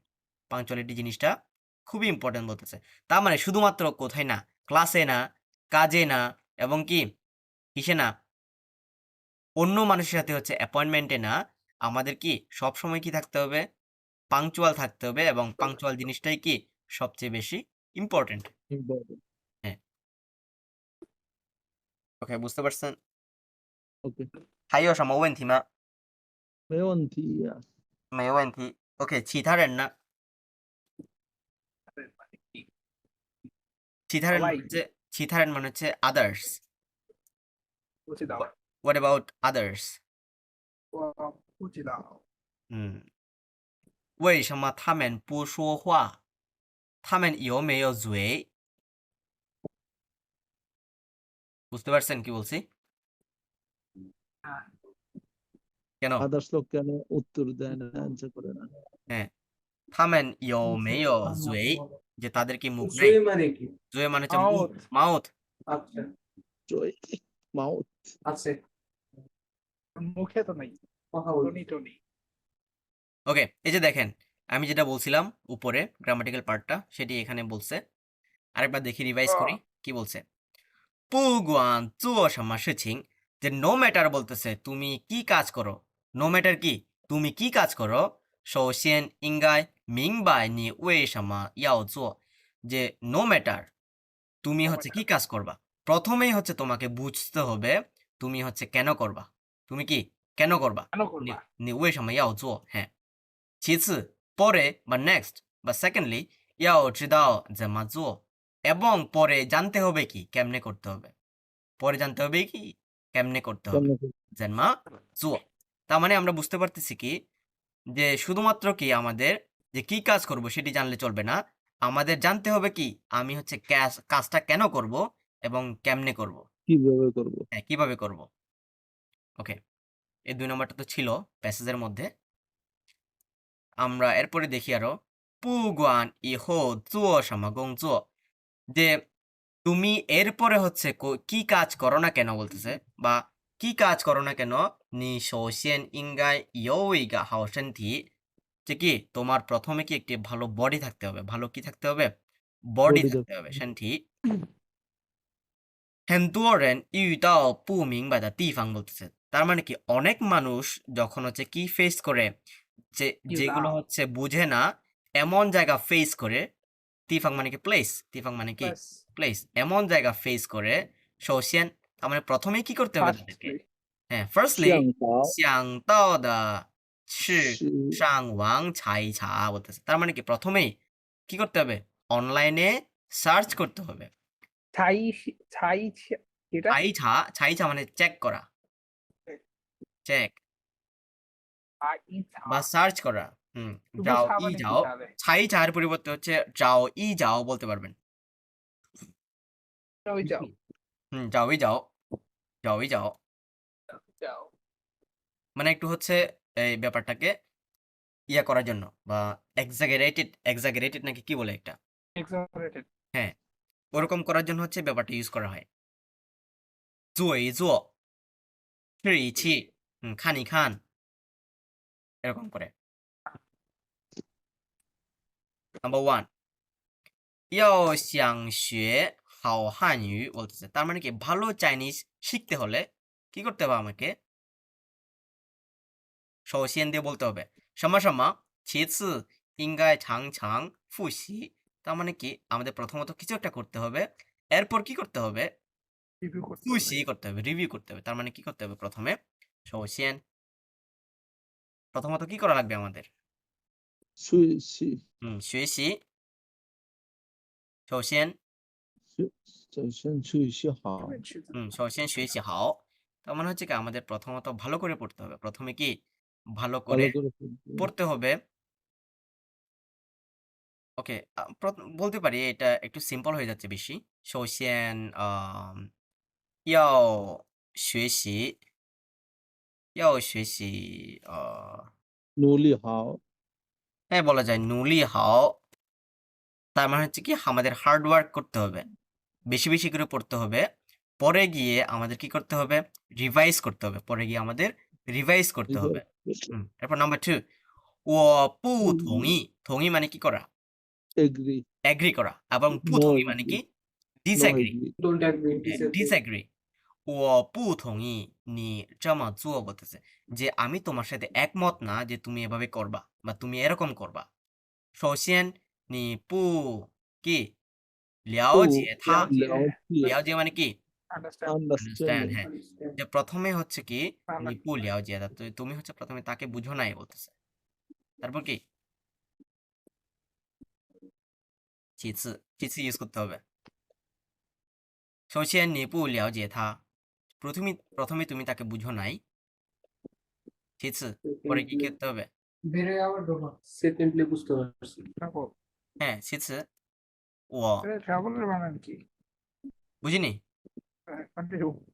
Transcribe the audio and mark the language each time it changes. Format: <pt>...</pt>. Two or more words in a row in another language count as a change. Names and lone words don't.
<bn>পাংচুয়ালিটি জিনিসটা খুবই ইম্পর্টেন্ট বলতেছে। তার মানে শুধুমাত্র কোথায় না, ক্লাসে না, কাজে না, এবং কি কিসে না, অন্য মানুষের সাথে হচ্ছে অ্যাপয়েন্টমেন্টে না, আমাদের কি সবসময় কি থাকতে হবে, পাংচুয়াল থাকতে হবে, এবং পাংচুয়াল জিনিসটাই কি সবচেয়ে বেশি ইম্পর্টেন্ট। important. হ্যাঁ, ওকে, বুঝতে পারছেন?</bn> <zh>OK，还有什么问题吗？没问题呀。没问题。OK， 其他人呢？其他人</zh> <bn>মানে হচ্ছে</bn> <zh>其他人</zh> <bn>মানে হচ্ছে</bn> <zh>others。不知道</zh> <en>What about others？</en> <zh>我不知道为什么他们不说话？他们有没有嘴？</zh> <bn>বুঝতে পারছেন কি বলছি? কেন? আদার্স লোক কেন উত্তর দেয় না, অ্যান্সার করে না? হ্যাঁ,</bn> <zh>他们有没有嘴？</zh> <bn>যে তাদের কি মুখ নেই? 嘴মানে কি? জয় মানে হচ্ছে মুখ, মাউথ। আচ্ছা, জয় মাউথ আছে। মুখে তো নাই কথা বলছি। টনি টনি ওকে, এই যে দেখেন আমি যেটা বলছিলাম উপরে গ্রামাটিক্যাল পার্টটা সেটি এখানে বলছে। আরেকবার দেখি রিভাইজ করি কি বলছে।</bn> <zh>不管做什么事情</zh> <bn>যে</bn> <en>no matter</en> <bn>বলতেছে তুমি কি কাজ করো।</bn> <en>no matter</en> <bn>কি তুমি কি কাজ করো</bn> <zh>首先应该明白你为什么要做</zh> <bn>যে</bn> <en>no matter</en> <bn>তুমি হচ্ছে কি কাজ করবা। প্রথমেই হচ্ছে তোমাকে বুঝতে হবে তুমি হচ্ছে কেন করবা। তুমি কি কেন করবা। কেন 你 করবা</bn> <zh>你为什么要做</zh> <bn>হ্যাঁ।其次 পরে বা নেক্সট বা সেকেন্ডলি</bn> <zh>要知道怎么做</zh> <bn>এবং পরে জানতে হবে কি কেমনে করতে হবে। পরে জানতে হবে কি কেমনে করতে হবে। কেমনে করব?</bn> <zh>怎么做</zh> <bn>তার মানে আমরা বুঝতে পারতেছি কি যে শুধুমাত্র কি আমাদের যে কি কাজ করব সেটি জানলে চলবে না। আমাদের জানতে হবে কি আমি হচ্ছে কাজটা কেন করব এবং কেমনে করব। কিভাবে করব? হ্যাঁ, কিভাবে করব। ওকে। এই ২ নম্বরটা তো ছিল প্যাসেজের মধ্যে। আমরা এরপরে দেখি আরো</bn> <zh>不管以后做什么工作</zh> <bn>যে তুমি এরপরে হচ্ছে কি কাজ করো না কেন বলতেছে বা কি কাজ করো না কেন</bn> <zh>你首先应该有一个好身体</zh> <bn>যে কি তোমার প্রথমে কি একটি ভালো বডি থাকতে হবে। ভালো কি থাকতে হবে বডি বডি থাকতে হবে</bn> <zh>身体很多人遇到不明白的地方</zh> <bn>বলতেছে তার মানে কি অনেক মানুষ যখন হচ্ছে কি ফেস করে যে যেগুলো হচ্ছে বুঝে না এমন জায়গা ফেস করে 地方 মানে কি প্লেস 地方 মানে কি প্লাস প্লেস এমন জায়গা ফেস করে 首先 তার মানে প্রথমেই কি করতে হবে তাদেরকে ফার্স্টলি হ্যাঁ ফার্স্টলি</bn> <zh>向导想到的是是上网查一查</zh> <bn>বলতেছে তার মানে কি প্রথমেই কি করতে হবে অনলাইনে সার্চ করতে হবে। ছাই ছাই এটা ছাই ছা মানে চেক করা চেক ছাই বা সার্চ করা। হুম শুধু যাও ছা ই মানে কি যাও তাহলে ছাই চার পরিবর্তে হচ্ছে যাও ই যাও বলতে পারবেন। ওই যাও হুম যাও ই যাও যাও ই যাও যাও মানে একটু হচ্ছে এই ব্যাপারটাকে ইয়া করার জন্য বা এক্সাগারেটেড নাকি কি বলে একটা এক্সাজারেটেড হ্যাঁ ওরকম করার জন্য হচ্ছে ব্যাপারটা ইউজ করা হয়।</bn> <zh>做一做吃一吃看一看</zh> <bn>এরকম করে। নাম্বার 1</bn> <zh>要想学好汉语</zh> <bn>বলতেছে তার মানে কি ভালো চাইনিজ শিখতে হলে কি করতে হবে আমাকে 首先 দিয়ে বলতে হবে</bn> <zh>什么什么其次应该常常复习</zh> <bn>তার মানে কি আমাদের প্রথমত কিছু একটা করতে হবে এরপর কি করতে হবে রিভিউ করতে হবে ফুসি করতে হবে রিভিউ করতে হবে তার মানে কি করতে হবে প্রথমে 首先 প্রথমত কি করা লাগবে আমাদের</bn> <zh>学习学习首先首先学习好首先学习好</zh> <bn>তার মানে হচ্ছে কি আমাদের প্রথমত ভালো করে পড়তে হবে প্রথমে কি ভালো করে ভালো করে পড়বে। পড়তে হবে। ওকে বলতে পারি এটা একটু সিম্পল হয়ে যাচ্ছে বেশি</bn> <zh>首先要学习学习努力好</zh> <bn>হ্যাঁ বলা যায়</bn> <zh>努力好</zh> <bn>তার মানে হচ্ছে কি আমাদের</bn> <en>hard work</en> <bn>করতে হবে বেশি বেশি করে পড়তে হবে পরে গিয়ে আমাদের কি করতে হবে রিভাইজ করতে হবে পরে গিয়ে আমাদের রিভাইজ করতে হবে। এরপর নাম্বার 2</bn> <zh>我不同意同意</zh> <bn>মানে কি করা এগ্রি এগ্রি করা এবং</bn> <zh>不同意</zh> <bn>মানে কি ডিসএগ্রি</bn> <en>don't agree</en> <bn>ডিসএগ্রি</bn> <zh>我不同意你这么做</zh> <bn>বলতেছে যে আমি তোমার সাথে একমত না যে তুমি এভাবে করবা বা তুমি এরকম করবা।</bn> <zh>首先你不</zh> <bn>কি</bn> <zh>了解他了解</zh> <bn>মানে কি আন্ডারস্ট্যান্ড হ্যাঁ যে প্রথমে হচ্ছে কি</bn> <zh>你不了解他</zh> <bn>তুমি হচ্ছে প্রথমে তাকে বুঝো নাই বলতেছে তারপর কি 其次 ইউজ করতে হবে</bn> <zh>首先你不了解他</zh> <bn>প্রথমে তুমি তাকে বুঝো নাই 其次 পরে কি করতে হবে বেরে আবার ডোমা সেকেন্ডলি বুঝতে পারছি</bn> <zh>হ্যাঁ 其次我</zh> <bn>ট্রাভেলের বানান কি বুঝিনি কন্টিনিউ</bn>